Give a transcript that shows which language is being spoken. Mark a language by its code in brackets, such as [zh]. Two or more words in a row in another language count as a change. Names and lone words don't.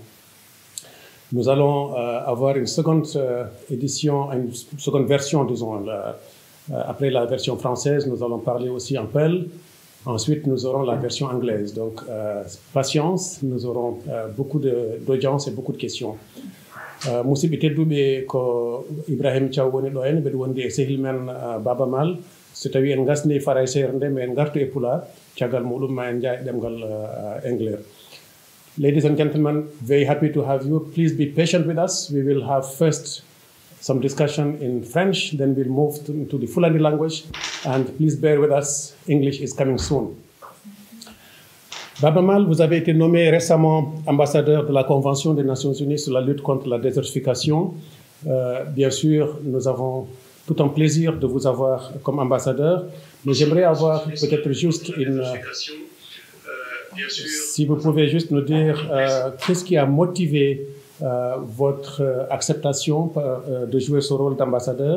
[fr] Nous allons avoir une seconde édition, une seconde version, disons, après la version française, nous allons parler aussi en Peul. Ensuite, nous aurons la version anglaise. Donc, patience, nous aurons beaucoup d'audience et beaucoup de questions. [ff] Musidɓe tedduɓe ko Ibrahim Thiaw woni ɗo en, mbeɗa wondi e sehil men Baba Mal. So tawi en gasni faraysere nde, mais en gartu e Pulaar, caggal muɗum ma en jaa e ɗemgal anglais. [en] Ladies and gentlemen, very happy to have you. Please be patient with us. We will have first some discussion in French, then we'll move to the Fulani language, and please bear with us, English is coming soon. [fr] Baba Mal, vous avez été nommé récemment ambassadeur de la Convention des Nations Unies sur la lutte contre la désertification. Bien sûr, nous avons tout un plaisir de vous avoir comme ambassadeur, mais j'aimerais avoir peut-être juste une... Si vous pouvez juste nous dire qu'est-ce qui a motivé votre acceptation de jouer ce rôle d'ambassadeur.